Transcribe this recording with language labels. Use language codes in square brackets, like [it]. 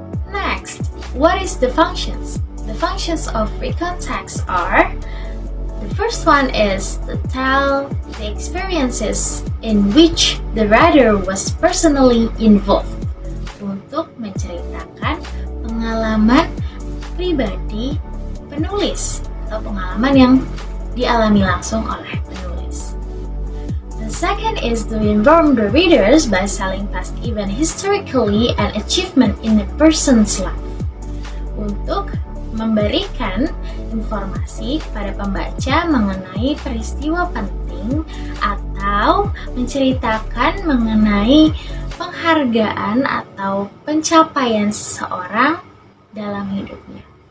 [en] Next, what is the functions? The functions of recount text are, the first one is to tell the experiences in which the writer was personally involved. [id] Untuk menceritakan pengalaman pribadi penulis atau pengalaman yang dialami langsung oleh penulis. [en] The second is to inform the readers by telling past event historically and achievement in a person's life. [id] Untuk memberikan informasi kepada pembaca mengenai peristiwa penting atau menceritakan mengenai penghargaan atau pencapaian seseorang dalam hidupnya.